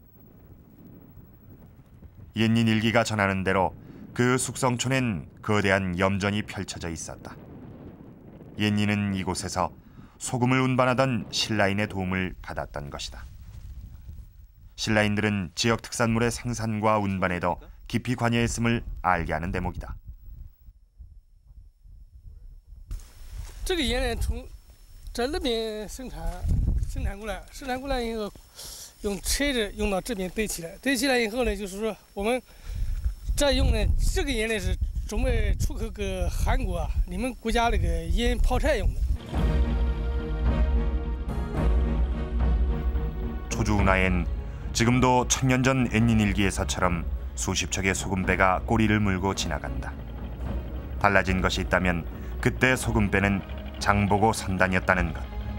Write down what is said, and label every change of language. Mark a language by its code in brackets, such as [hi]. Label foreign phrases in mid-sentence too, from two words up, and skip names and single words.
[ko] 옛닌 일기가 전하는 대로 그 숙성촌엔 거대한 염전이 펼쳐져 있었다. 옛니는 이곳에서 소금을 운반하던 신라인의 도움을 받았던 것이다. 신라인들은 지역 특산물의 생산과 운반에도 깊이 관여했음을 알게 하는 대목이다. [zh] 这个盐呢，从在那边生产过来以后，用车子用到这边堆起来以后呢，就是说我们再用呢，这个盐呢是准备出口给韩国啊，你们国家那个盐泡菜用的。 [ko] 초주 운하엔 지금도 천년 전 앤닌일기에서처럼 수십 척의 소금배가 꼬리를 물고 지나간다. 달라진 것이 있다면 그때 소금배는 장보고 선단이었다는 것.